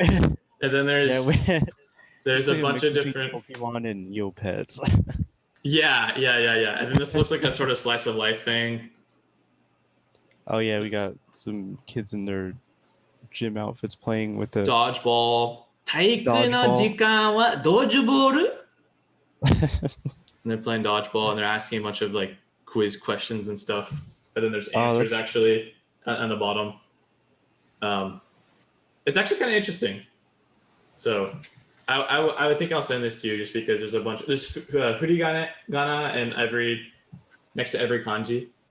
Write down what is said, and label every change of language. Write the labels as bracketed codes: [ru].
[en] And then there's a bunch of different Pokemon and Neopets. Yeah. And then this looks like a sort of slice of life thing. Oh yeah, we got some kids in their gym outfits playing with the dodgeball. [ja] 体育の時間はドッジボール? [en] And they're playing dodgeball and they're asking a bunch of like quiz questions and stuff. And then there's answers actually on the bottom. It's actually kind of interesting. So I would think I'll send this to you just because there's furigana and next to every kanji.